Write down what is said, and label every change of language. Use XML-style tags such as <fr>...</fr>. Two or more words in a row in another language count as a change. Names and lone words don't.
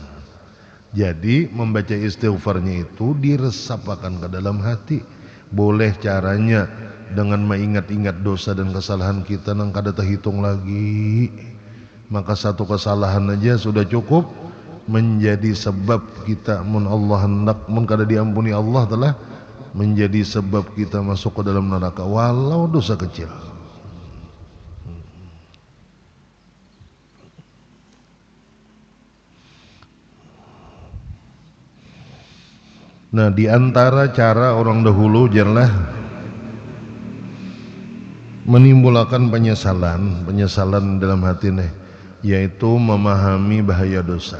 <id>Jadi membaca istighfarnya itu diresapkan ke dalam hati. Boleh caranya dengan mengingat-ingat dosa dan kesalahan kita nang kada terhitung lagi. Maka satu kesalahan aja sudah cukup menjadi sebab kita,</id> <bjn>mun Allah hendak, mun kada diampuni Allah telah menjadi sebab kita masuk ke dalam neraka walau dosa kecil.</bjn> <id>Nah di antara cara orang dahulu jelas menimbulkan penyesalan dalam hati nih, yaitu memahami bahaya dosa.</id>